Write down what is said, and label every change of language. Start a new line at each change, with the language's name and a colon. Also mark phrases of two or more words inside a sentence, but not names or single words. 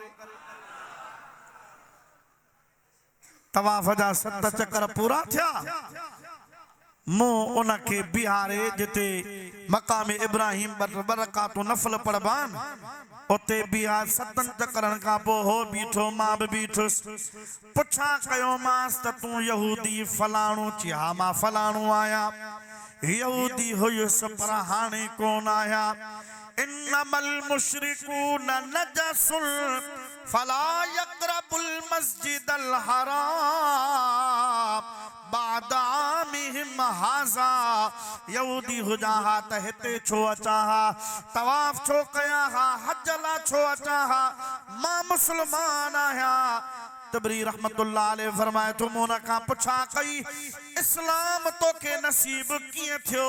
Sindhi: तवाफ़ जा 7 चकर पूरा थिया, मूं उनखे बिहारे जिते मक़ाम इब्राहिम बरकातूं नफ़ल पढ़बान, उते बिहार 7 चकरनि खां पोइ हो बीठो, मां बि बीठुसि। पुछां कयो मांसि त तूं यहूदी फलाणो? चई हा मां फलाणो आहियां। यहूदी हुयुसि पर हाणे कोन आहियां।
Arabic: إنما المشركون نجس فلا يقربوا المسجد الحرام بعد عامهم هذا.
Sindhi: यहूदी हुजां हा त हिते छो अचां हा, तवाफ़ छो कयां हा, हज ला छो अचां हा, मां मुस्लमान आहियां। तबरी
Arabic: رحمة الله عليه
Sindhi: फरमाए थो, मूं उनखां पुछा कई इस्लाम तोखे नसीब कीअं थियो?